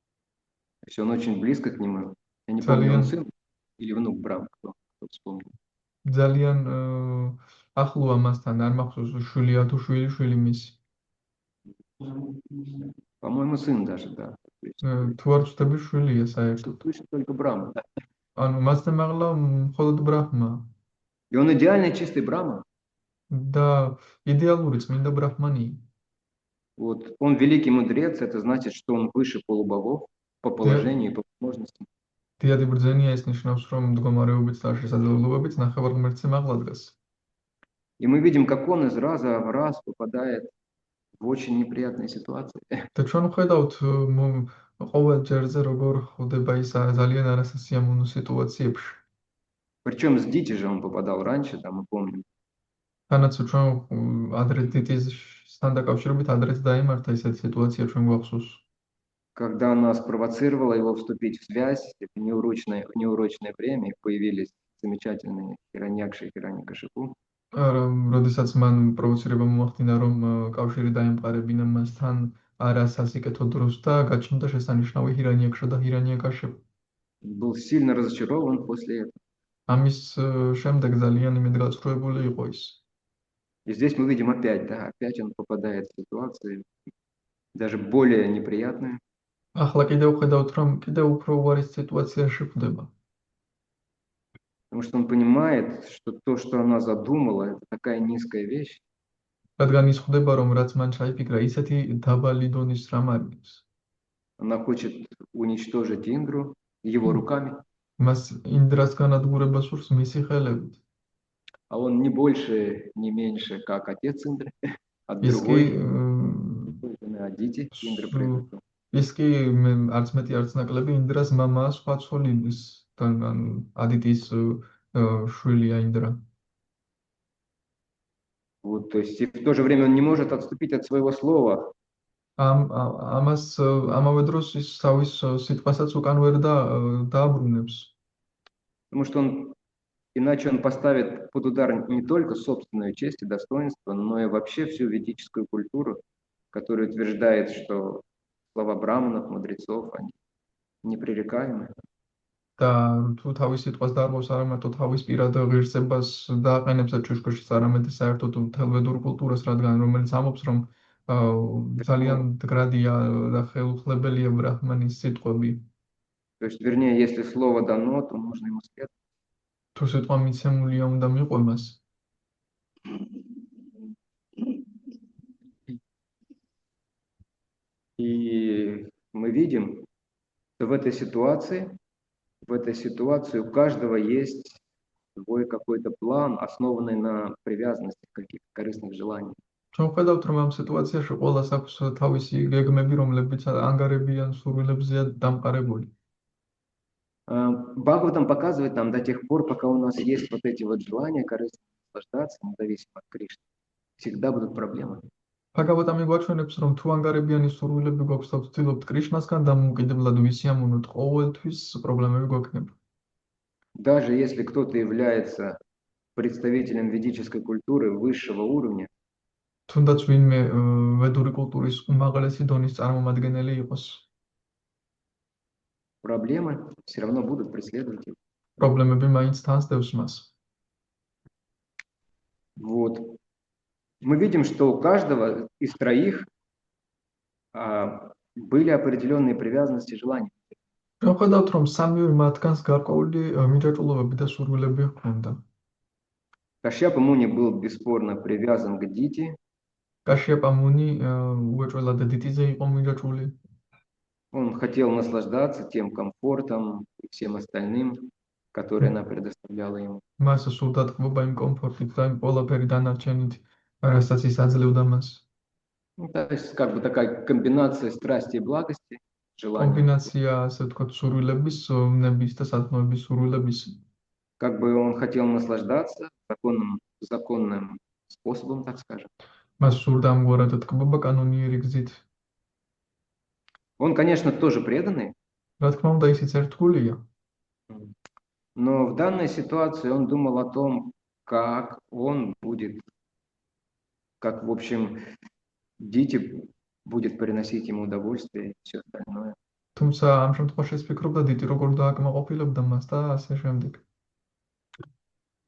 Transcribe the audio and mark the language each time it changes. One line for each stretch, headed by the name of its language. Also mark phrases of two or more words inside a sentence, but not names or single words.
Russian: То есть он очень близко к нему. Я не помню, он сын или внук Брахмы, кто вспомнил.
Georgian: ძალიან ახლოა მასთან, არ მახსოვს შვილია თუ შვილი მისი.
Russian: По-моему, сын даже, да. То есть,
Georgian: თუ არ ვცდები შვილია საერთოდ.
Russian: тут точно только Брахма.
Georgian: ანუ მასთან მაღლა მხოლოდ ბრაჰმა
Russian: И он идеальный чистый Брахма.
Georgian: და იდეალური წმინდა ბრაჰმანია.
Russian: Вот он великий мудрец, это значит, что он выше полубогов по положению и по возможностям.
Georgian: დიადი ბრძენია ის ნიშნავს, რომ მდგომარეობით და შესაძლებლობებით ნახევარმღერთზე მაღლა დგას.
Russian: И мы видим, как он из раза в раз попадает в очень неприятные ситуации.
Georgian: და ჩვენ ვხედავთ ყოველ ჯერზე როგორ ხვდება ის ძალიან არასასიამოვნო სიტუაციებში.
Russian: Причем с Дити же он попадал раньше, там мы помним.
Georgian: თანაც ჩვენ ადრე დიტისთან დაკავშირებით ადრეც დაიმართა ესეთი სიტუაცია ჩვენ გვახსოვს.
Russian: Когда она спровоцировала его вступить в связь, в неурочное время, и появились замечательные Хираньякши и Хираньякашипу.
Georgian: როდესაც მან პროვოცირება მოახდინა, რომ კავშირი დაემყარებინა მასთან არასასიკეთო დროს და გაჩნდა შესანიშნავი ჰირანიაკშა და ჰირანიაკაშეპი.
Russian: Был сильно разочарован после этого.
Georgian: ამის შემდეგ ძალიან იმედგაცრუებული იყო ის.
Russian: И здесь мы видим опять, да, опять он попадает в ситуации даже более неприятные.
Georgian: ახლა კიდევ ხედავთ, რომ კიდევ უფრო უარის სიტუაციაში ხვდება.
Russian: Потому что он понимает, что то, что она задумала, это такая низкая вещь.
Georgian: რადგან ის ხვდება, რომ რაც მან ჩაიფიქრა, ისეთი დაბალი დონის რამ არის.
Russian: Она хочет уничтожить Индру его руками,
Georgian: მას ინდრას განადგურება სურს მისი ხელებით.
Russian: а он не больше, не меньше, как отец Индры, от
Georgian: ის კი
Russian: другой жены Адити, Индра произошел.
Georgian: ის კი არც მეტი არც ნაკლები ინდრას მამაა სხვა ცოლისთან, ანუ ადიტის შვილია ინდრა.
Russian: Вот, то есть и в то же время он не может отступить от своего слова.
Georgian: ამას ამავე დროს ის თავის სიტყვასაც უკან ვერ დააბრუნებს.
Russian: Потому что иначе он поставит под удар не только собственную честь и достоинство, но и вообще всю ведическую культуру, которая утверждает, что слова браманов, мудрецов, они непререкаемы.
Georgian: და თუ თავის სიტყვას დაარღვევს არა მარტო თავის პირად ღირსებას დააყენებს ჩუშკოში, არამედ საერთოდ მთელ ვედურ კულტურას, რომელიც ამობს, რომ ძალიან მდგრადია და ხელუხლებელია ბრაჰმანის სიტყვები.
Russian: То есть, вернее, если слово дано, то нужно ему следовать.
Georgian: თუ სიტყვა მიცემულია, უნდა მიყვემას.
Russian: И мы видим, что в этой ситуации у каждого есть свой какой-то план, основанный на привязанности, каких-то корыстных желаний.
Georgian: ჩვენ ვხედავთ, რომ ამ სიტუაციაში ყველას აქვს თავისი გეგმები, რომლებიც ანგარებიან სურვილებზეა დამყარებული.
Russian: Бхагаватам показывает нам до тех пор, пока у нас есть вот эти вот желания корыстно наслаждаться, независимо от Кришны, всегда будут проблемы.
Georgian: ბჰაგავატამი გვაჩვენებს, რომ თუ ანგარებიანი სურვილები გვაქვს და ვცდილობთ კრიშნასგან დამოუკიდებლად ვისიამოვნოთ, ყოველთვის პრობლემები გვექნება.
Russian: Даже если кто-то является представителем ведической культуры высшего уровня,
Georgian: თუნდაც ვინმე ვედური კულტურის უმაღლესი დონის წარმომადგენელი იყოს,
Russian: проблемы все равно будут преследовать его.
Georgian: პრობლემები მაინც თან სდევს მას.
Russian: Вот. Мы видим, что у каждого из троих были определенные привязанности и желания.
Georgian: ჩვენ ვხედავთ, რომ სამივე მათგანს გარკვეული მიჯაჭულობები და სურვილები ჰქონდა.
Russian: Кашьяпа Муни был бесспорно привязан к Дити.
Georgian: კაშიაპა მუნი უეჭველად დიტიზე იყო მიჯაჭული.
Russian: Он хотел наслаждаться тем комфортом и всем остальным, которые она предоставляла ему.
Georgian: მას სურდა თქობა იმ კომფორტით და იმ ყველაფერი დანარჩენით, რასაც ის აძლევდა მას.
Russian: То есть как бы такая комбинация страсти и благости, желания.
Georgian: კომბინაცია, ასე ვთქვათ, სურვილების, ნების და სათნოების სურვილების.
Russian: Как бы он хотел наслаждаться законным способом, так скажем.
Georgian: მას სურდა ამგვარად თქობა კანონიერი გზით.
Russian: Он, конечно, тоже преданный,
Georgian: რა თქმა უნდა, ისიც ერთგულია.
Russian: но в данной ситуации он думал о том, как он будет, как, в общем, Дити будет приносить ему удовольствие и все остальное.
Georgian: თუმცა ამ შემთხვევაში ის ფიქრობდა დიტი როგორ დააკმაყოფილებდა მას და ასე შემდეგ.